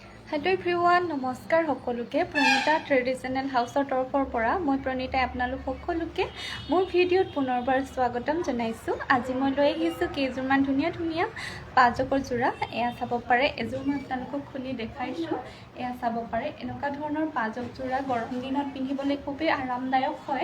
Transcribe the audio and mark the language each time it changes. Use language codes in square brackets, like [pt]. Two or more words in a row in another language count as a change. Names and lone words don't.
[en] hello everyone [as] নমস্কাৰ সকলোকে প্ৰণীতা [en] traditional house [as] तरफर পৰা মই প্ৰণীতাই আপোনালোক সকলোকে মোৰ ভিডিঅ'ত পুনৰবাৰ স্বাগতম জনাইছো। আজি মই লৈ আহিছো কেইজোৰমান ধুনীয়া ধুনীয়া পাজকৰ যোৰা। এয়া চাব পাৰে, এযোৰ মই আপোনালোকক খুলি দেখাইছো। এয়া চাব পাৰে, এনেকুৱা ধৰণৰ পাজক যোৰা গৰম দিনত পিন্ধিবলৈ খুবেই আৰামদায়ক হয়।